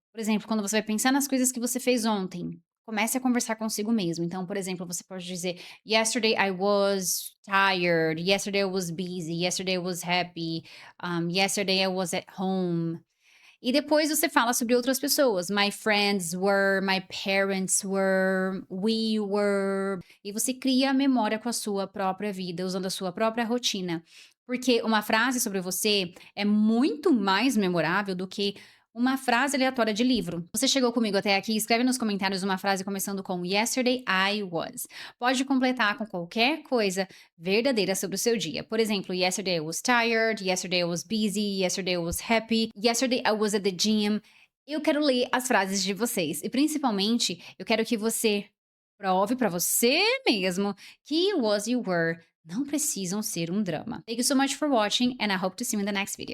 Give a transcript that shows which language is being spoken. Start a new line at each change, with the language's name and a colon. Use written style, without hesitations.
Portuguese: Por exemplo, quando você vai pensar nas coisas que você fez ontem, comece a conversar consigo mesmo. Então, por exemplo, você pode dizer:
English: Yesterday I was tired. Yesterday I was busy. Yesterday I was happy. Yesterday I was at home.
Portuguese: E depois você fala sobre outras pessoas.
English: My friends were, my parents were, we were.
Portuguese: E você cria a memória com a sua própria vida, usando a sua própria rotina. Porque uma frase sobre você é muito mais memorável do que uma frase aleatória de livro. Você chegou comigo até aqui? Escreve nos comentários uma frase começando com Yesterday I was. Pode completar com qualquer coisa verdadeira sobre o seu dia. Por exemplo,
English: yesterday I was tired, yesterday I was busy, yesterday I was happy, yesterday I was at the gym.
Portuguese: Eu quero ler as frases de vocês e principalmente eu quero que você prove para você mesmo que was you were não precisam ser um drama.
English: Thank you so much for watching and I hope to see you in the next video.